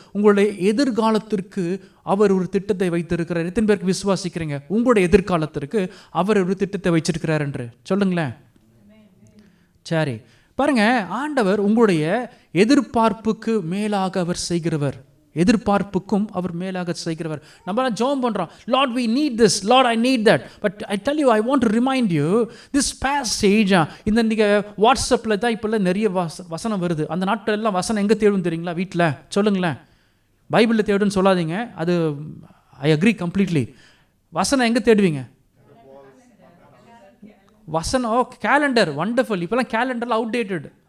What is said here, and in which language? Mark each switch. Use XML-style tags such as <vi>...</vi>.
<ta>உங்களுடைய எதிர்காலத்திற்கு அவர் ஒரு திட்டத்தை வைத்திருக்கிறார். எத்தனை பேருக்கு விசுவாசிக்கிறீங்க உங்களுடைய எதிர்காலத்திற்கு அவர் ஒரு திட்டத்தை வச்சிருக்கிறார் என்று? சொல்லுங்களேன். சரி, பாருங்க, ஆண்டவர் உங்களுடைய எதிர்பார்ப்புக்கு மேலாக அவர் செய்கிறவர். எதிர்பார்ப்புக்கும் அவர் மேலாக செய்கிறவர். நம்ம ஜெபம் பண்றோம், Lord</ta> <en>we need this,</en> <ta>Lord</ta> <en>I need that, but I tell you, I want to remind you this passage.</en> <ta>இந்த நீங்க வாட்ஸ்அப்பில் தான் இப்போல்லாம் நிறைய வசனம் வருது. அந்த நாட்கள் எல்லாம் வசனம் எங்கே தேடும் தெரியுங்களா? வீட்டில். சொல்லுங்களேன். பைபிளில் தேடுன்னு சொல்லாதீங்க, அது</ta> <en>I agree completely.</en> <ta>வசனம் எங்கே தேடுவீங்க? வசனம், கேலண்டர், வண்டர்ஃபுல். இப்போலாம் கேலண்டரில் அவுடேட்டட்.</ta>